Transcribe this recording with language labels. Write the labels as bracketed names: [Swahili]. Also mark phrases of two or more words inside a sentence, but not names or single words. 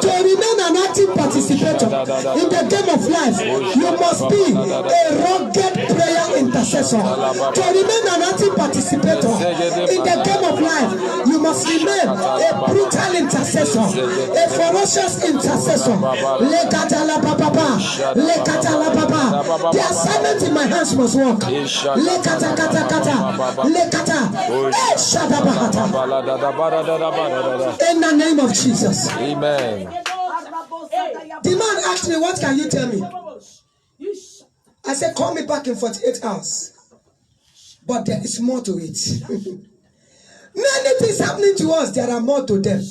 [English] To remain an active participator in the game of life, you must be a rugged prayer intercessor. To remain an active participator in the game of life, you must remain a brutal intercessor, a ferocious intercessor. Lekatala papa, lekatala papa. The assignment in my hands must work. Lekata kata kata, lekata, shadabahata. In the name of Jesus. Amen. The man asked me, "What can you tell me?" I said, "Call me back in 48 hours." But there is more to it. Many things happening to us, there are more to them.